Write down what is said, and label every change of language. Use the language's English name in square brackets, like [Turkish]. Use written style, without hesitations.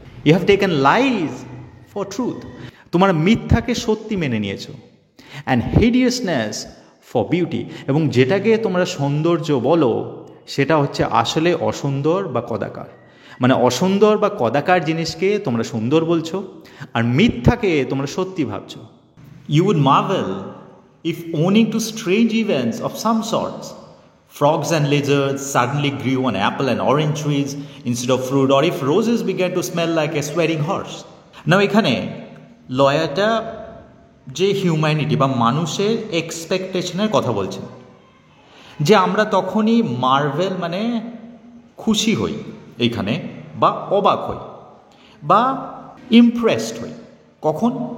[English] you have taken lies for truth, [Bangla] তোমার মিথ্যাকে সত্যি মেনে নিয়েছো। [English] and hideousness for beauty, [Bangla] এবং যেটাকে তোমরা সৌন্দর্য বলো সেটা হচ্ছে আসলে অসুন্দর বা কদাকার। মানে অসুন্দর বা কদাকার জিনিসকে তোমরা সুন্দর বলছো আর মিথ্যাকে তোমরা সত্যি ভাবছো। [English] You would marvel if owning to strange events of some sorts, frogs and lizards suddenly grew on apple and orange trees instead of fruit, or if roses began to smell like a sweating horse. [Bangla] Now এখানে লয়ারটা যে humanity বা মানুষের এক্সপেকটেশনের কথা বলছেন, যে আমরা তখনই Marvel মানে খুশি হই এইখানে, বা অবাক হই বা ইমপ্রেসড হই। কখন?